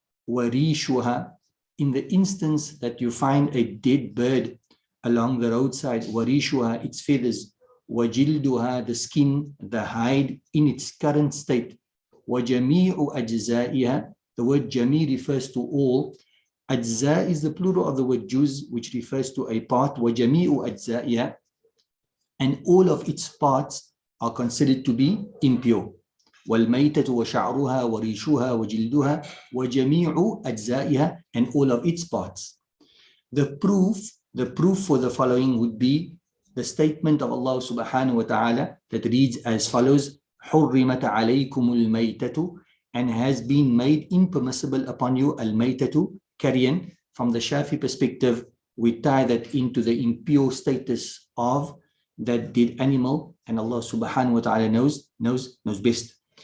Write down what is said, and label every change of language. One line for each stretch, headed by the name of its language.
English: وَرِيشُهَا, in the instance that you find a dead bird along the roadside, وَرِيشُهَا, its feathers, وَجِلْدُهَا, the skin, the hide in its current state,
Arabic: وَجَمِيعُ أَجْزَائِهَا,
English: the word jami refers to all, ajza is the plural of the word juz, which refers to a part, وَجَمِيعُ أَجْزَائِهَا, and all of its parts are considered to be impure.
Arabic: وَالْمَيْتَةُ وَشَعْرُهَا وَرِيشُهَا وَجِلْدُهَا وَجَمِيعُ أَجْزَائِهَا,
English: and all of its parts. The proof for the following would be the statement of Allah subhanahu wa ta'ala that reads as follows:
Arabic: حُرِّمَتْ عَلَيْكُمُ الْمَيْتَةُ,
English: and has been made impermissible upon you al-maytatu, carrion. From the Shafi perspective, we tie that into the impure status of that dead animal, and Allah subhanahu wa ta'ala knows best.